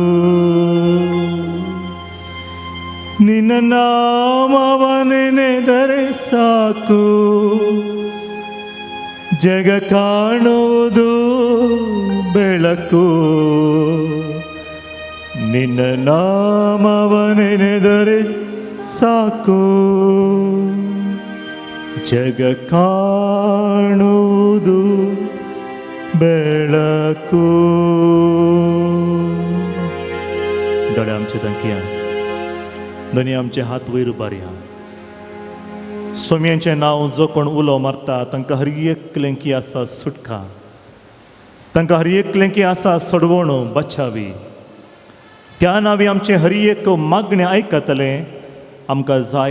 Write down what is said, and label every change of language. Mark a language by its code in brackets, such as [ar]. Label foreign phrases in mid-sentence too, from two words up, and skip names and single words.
[kn] ನಿನ್ನ ನಾಮವನೆನೆದರೆ ಸಾಕು, ಜಗ ಕಾಣುವುದು ಬೆಳಕು. ನಿನ್ನ ನಾಮವನೆನೆದರೆ ಸಾಕು, ಜಗ ಕಾಣುವುದು ಬೆಳಕು [kok] दोळे आमचे धंकिया दोनी आमचे हात वयर उबारया स्वाम्यांचें नांव जो कोण उलो मारता तांकां हर एकलें की आसा सुटका तांकां हर एकलें की आसा सोडवण बचावी त्या नांवी आमचे हर एक मागणें आयकतले आमकां जाय